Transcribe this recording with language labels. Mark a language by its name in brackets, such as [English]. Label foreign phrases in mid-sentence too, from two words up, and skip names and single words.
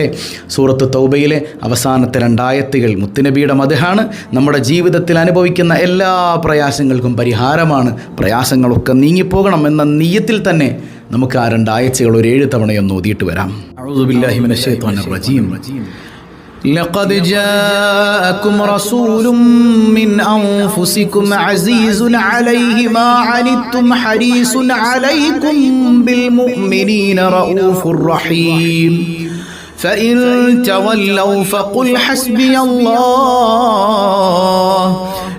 [Malayalam] സൂറത്ത് തൗബയിലെ അവസാനത്തെ 2 ആയത്തുകൾ മുത്തുനബിയുടെ മദ്ഹാണ്. നമ്മുടെ ജീവിതത്തിൽ അനുഭവിക്കുന്ന എല്ലാ പ്രയാസങ്ങൾക്കും പരിഹാരമാണ്. പ്രയാസങ്ങളൊക്കെ നീങ്ങിപ്പോകണം എന്ന നിയ്യത്തിൽ തന്നെ നമുക്ക് ആ 2 ആയത്തുകൾ ഒരു 7 തവണയൊന്ന് ഓതിയിട്ട് വരാം. [Arabic] أعوذ بالله من الشيطان الرجيم. لقد جاءكم رسول من أنفسكم عزيز عليه ما عنتم حريص عليكم بالمؤمنين رؤوف رحيم فإن تولوا فقل حسبي الله